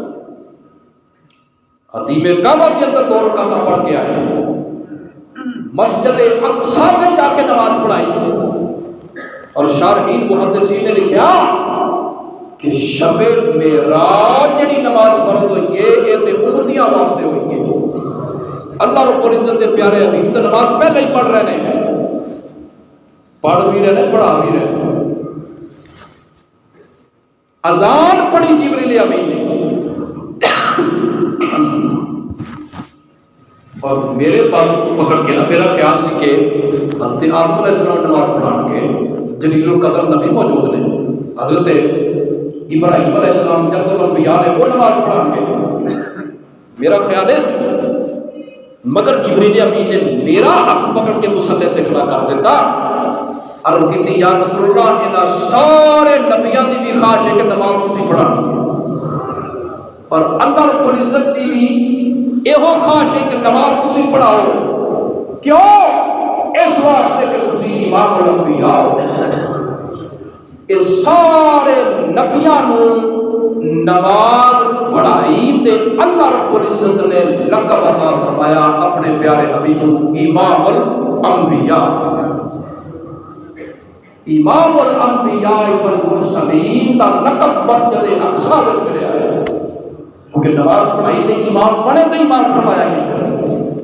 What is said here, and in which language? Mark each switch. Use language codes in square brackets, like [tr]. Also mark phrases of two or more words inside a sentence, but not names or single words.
[ur] حتیم کعبہ کے اندر 2 رکعتیں پڑھ کے آئے، مسجد اقصی میں جا کے نماز پڑھائی اور شارحین محدثین نے لکھا کہ شب معراج جڑی نماز فرض ہوئی ہے [pa] یہ تے امتیاں واسطے ہوئی ہے۔ [ur] اللہ رب العزت کے پیارے حبیب تو نماز پہلے ہی پڑھ رہے ہیں، پڑھ بھی رہے پڑھا بھی رہے۔ [pa] اذان پڑھی جبریل امین نے اور میرے پاس پکڑ کے نا میرا خیال سی کہ حضرت آدم [ar] علیہ السلام [pa] نماز پڑھان کے [ar] جلیل القدر [pa] نبی موجود نے، حضرت ابراہیم [ar] علیہ السلام جد الانبیاء [pa] نے وہ نماز پڑھان کے میرا خیال ہے، مگر جبریل امین نے میرا ہاتھ پکڑ کے مصلی تے کھڑا کر دیتا۔ عرض کی [ar] یا رسول اللہ [pa] انہاں سارے نبیاں دی بھی خواہش ہے کہ نماز تسی پڑھانی اور اللہ رب العزت دی بھی یہو خواہش ہے کہ نماز تسی پڑھاؤ، کیوں؟ اس واسطے کہ تسی [ar] امام الانبیاء [pa] ہو۔ اس سارے نبیاں نو نماز پڑھائی تے اللہ رب العزت نے لقب عطا فرمایا اپنے پیارے حبیب [ar] امام الانبیاء، امام الانبیاء والمرسلین [pa] دا لقب مسجد اقصی وچ ملیا ہے، کیونکہ نماز پڑھائی تے ایمان پڑھے تے ایمان فرمایا ہے۔